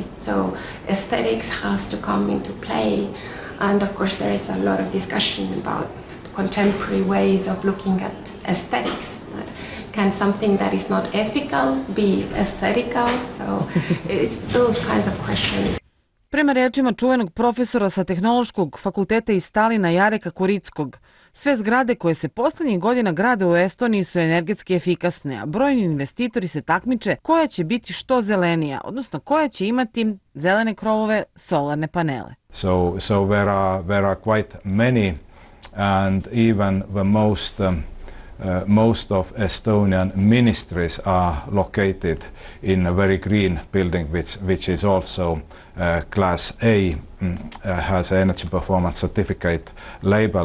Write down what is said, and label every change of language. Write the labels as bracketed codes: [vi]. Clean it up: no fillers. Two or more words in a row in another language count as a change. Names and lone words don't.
[en] So aesthetics has to come into play, and of course there is a lot of discussion about contemporary ways of looking at aesthetics. That can something that is not ethical be aesthetical? So it's those kinds of questions. [sr] Prema rečima čuvenog profesora sa Tehnološkog fakulteta iz Talina Jareka Kurickog, sve zgrade koje se poslednjih godina grade u Estoniji su energetski efikasne, a brojni investitori se takmiče koja će biti što zelenija, odnosno koja će imati zelene krovove, solarne panele. [en] So there are quite many, and even the most most of Estonian ministries are located in a very green building, which is also Class A, has an energy performance certificate label.